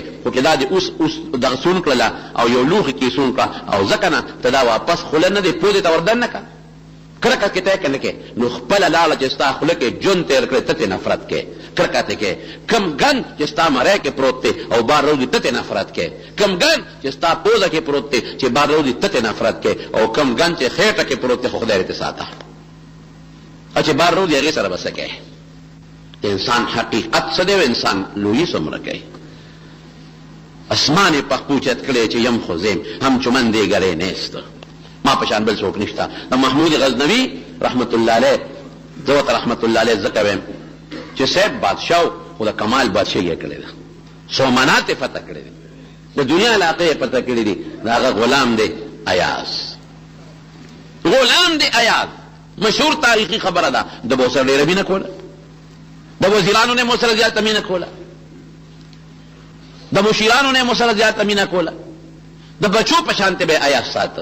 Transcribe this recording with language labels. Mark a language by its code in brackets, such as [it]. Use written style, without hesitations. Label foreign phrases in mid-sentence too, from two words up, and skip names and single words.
[ps] خو چې دا دې اوس دغه سون کړله او یو لوښي کې سون کړه، او ځکه نه ته دا واپس خوله نه دی پوزې ته وردن نه کړه، کرکه کې ته که نه کې، نو خپله لاړه چې ستا خوله کې جون تېر کړې ته تې نفرت کې، کرکه ته کې، کم ګند چې ستا مری کې پروت دی او بار روزي ته تې نفرت کې، کم ګند چې ستا پوزه کې پروت دی چې بار روزي ته تې نفرت کې، او کم ګند چې خېټه کې پروت دی خو خدای دې ساته، او چې بار روزي هغې سره به څه کوې؟ د انسان حقیقت څه دی او انسان لویي څومره کوي. اسمان یې پخپوچت کړی چې یم خو زیم [fa] همچون دیگرې نیست، [ps] ما پشان بل څوک نشته. د محمود غزنوي [ar] رحمت الله علیه، [ps] زه ورته [ar] رحمت الله علیه [ps] ځکه وایم چې صاحب بادشاه خو د کمال بادشاهي یې کړې ده، سومنات یې فتح کړې دي، د دنیا علاقې یې فتح کړې دي، د هغه غلام دی ایاز، غلام دی ایاز، مشهور تاریخي خبره ده، د به سره ډېره مینه کوله، د وزیرانو نه مو سره زیاته مینه کوله، د مشیرانو نه مو سره زیاته مینه کوله، د بچو په شانته به ایاز ساته.